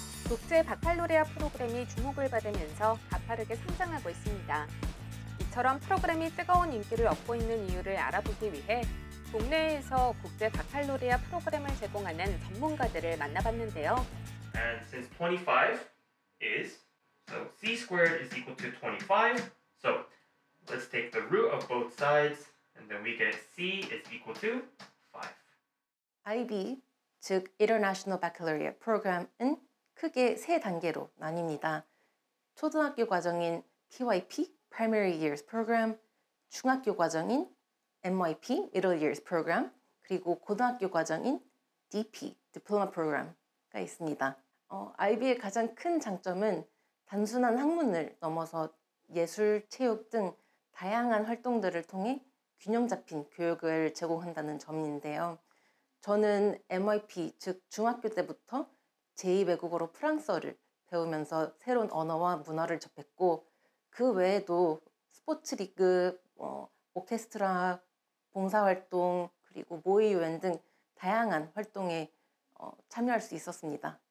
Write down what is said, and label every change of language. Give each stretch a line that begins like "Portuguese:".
Korean: 국제 바칼로레아 프로그램이 주목을 받으면서 가파르게 성장하고 있습니다. 이처럼 프로그램이 뜨거운 인기를 얻고 있는 이유를 알아보기 위해 국내에서 국제 바칼로레아 프로그램을 제공하는 전문가들을 만나봤는데요.
English: And since 25 is, so c squared is equal to 25. So let's take the root of both sides and then we get c is equal to 5.
Korean: IB, 즉 International Baccalaureate Program은 크게 세 단계로 나뉩니다. 초등학교 과정인 PYP, Primary Years Program, 중학교 과정인 MYP, Middle Years Program, 그리고 고등학교 과정인 DP, Diploma Program가 있습니다. IB의 가장 큰 장점은 단순한 학문을 넘어서 예술, 체육 등 다양한 활동들을 통해 균형 잡힌 교육을 제공한다는 점인데요. 저는 MYP, 즉 중학교 때부터 제2외국어로 프랑스어를 배우면서 새로운 언어와 문화를 접했고 그 외에도 스포츠 리그, 오케스트라, 봉사활동, 그리고 모의유엔 등 다양한 활동에 참여할 수 있었습니다.